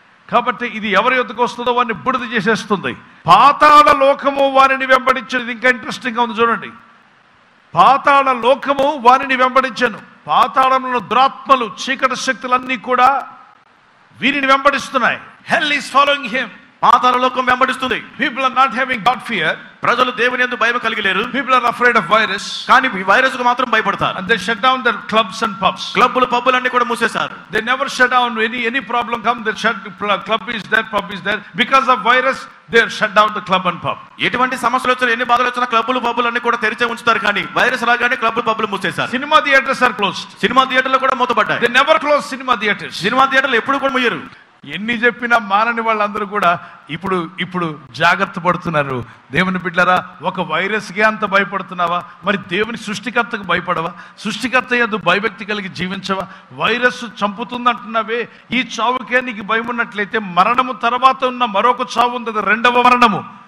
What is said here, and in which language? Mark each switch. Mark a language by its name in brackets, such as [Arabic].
[Telugu] కాబట్టి ఇది ఎవరి యొద్దకు వస్తుందో వారిని బూడిద చేసేస్తుంది. పాతాళ లోకము వారిని వెంబడించేది. ఇంకా ఇంట్రెస్టింగ్గా ఉంది చూడండి. పాతాళ లోకము వారిని వెంబడించాను. పాతాళంలో దురాత్మలు, చీకటి శక్తులన్నీ కూడా వీరిని వెంబడిస్తున్నాయి. [English] Hell is following him. [Telugu] పాతాళ లోకం వెంబడిస్తుంది. [English] People are not having God fear. [Telugu] ప్రజలు దేవుని యందు భయం కలిగి లేరు. [English] People are afraid of virus. [Telugu] కానీ ఈ వైరస్ కు మాత్రం భయపడతారు. [English] And they shut down their clubs and pubs. [Telugu] క్లబ్బులు పబ్బులన్నీ కూడా మూసేశారు. [English] They never shut down any problem come, they shut club is there, pub is there. Because of virus, they shut down the club and pub. [Telugu] ఎటువంటి సమస్యలు వచ్చినా ఎన్ని బాధలు వచ్చినా క్లబ్బులు పబ్బులు అన్ని కూడా తెరిచే ఉంచుతారు. కానీ వైరస్ రాగానే క్లబ్బులు పబ్బులు మూసేశారు. [English] Cinema theaters are closed. [Telugu] Cinema థియేటర్లు కూడా మూతపడ్డాయి. [English] They never close cinema theaters. [Telugu] Cinema థియేటర్లు ఎప్పుడు కూడా ముయ్యరు. ఎన్ని చెప్పినా మానని వాళ్ళందరూ కూడా ఇప్పుడు జాగ్రత్త పడుతున్నారు. దేవుని బిడ్డలారా, ఒక వైరస్కే అంత భయపడుతున్నావా? మరి దేవుని సృష్టికర్తకు భయపడవా? సృష్టికర్త యందు భయభక్తి కలిగి జీవించవా? వైరస్ చంపుతుందంటున్నావే, ఈ చావుకే నీకు భయం ఉన్నట్లయితే మరణము తర్వాత ఉన్న మరొక చావు ఉంది, అది రెండవ మరణము.